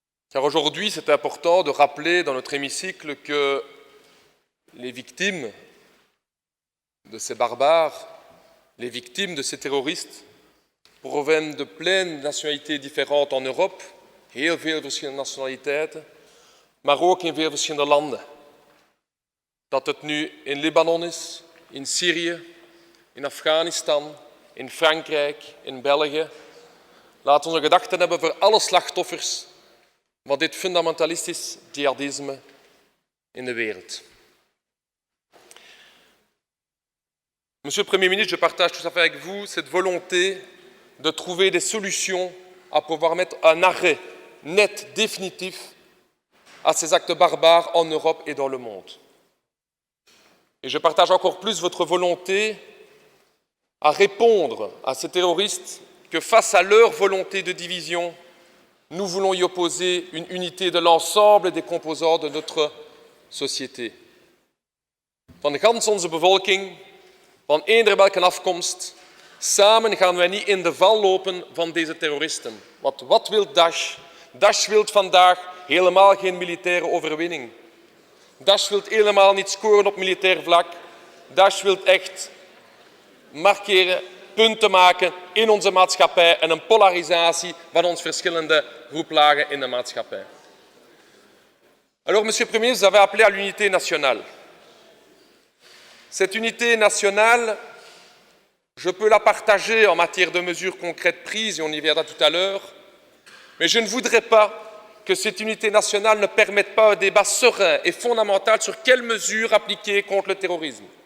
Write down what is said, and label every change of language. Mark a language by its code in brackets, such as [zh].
[fr] Car aujourd'hui, c'est important de rappeler dans notre hémicycle que les victimes de ces barbares, les victimes de ces terroristes, proviennent de plein nationalités différentes en Europe, [nl] heel veel verschillende nationaliteiten, maar ook in veel verschillende landen. Dat het nu in Libanon is, in Syrië, in Afghanistan, in Frankrijk, in België. Laten we onze gedachten hebben voor alle slachtoffers van dit fundamentalistisch jihadisme in de wereld. [fr] Monsieur le Premier ministre, je partage tout à fait avec vous cette volonté de trouver des solutions à pouvoir mettre un arrêt net, définitif à ces actes barbares en Europe et dans le monde. Et je partage encore plus votre volonté à répondre à ces terroristes que face à leur volonté de division, nous voulons y opposer une unité de l'ensemble des composants de notre société. [nl] Van gans onze bevolking, van eender welke afkomst, samen gaan wij niet in de val lopen van deze terroristen. Want wat wil Daesh? Daesh wil vandaag helemaal geen militaire overwinning. Daesh wil helemaal niet scoren op militair vlak. Daesh wil echt markeren, punten maken in onze maatschappij en een polarisatie van onze verschillende groeplagen in de maatschappij. [fr] Alors, Monsieur le Premier ministre, vous avez appelé à l'unité nationale. Cette unité nationale, je peux la partager en matière de mesures concrètes prises, et on y viendra tout à l'heure, mais je ne voudrais pas que cette unité nationale ne permette pas un débat serein et fondamental sur quelles mesures appliquer contre le terrorisme.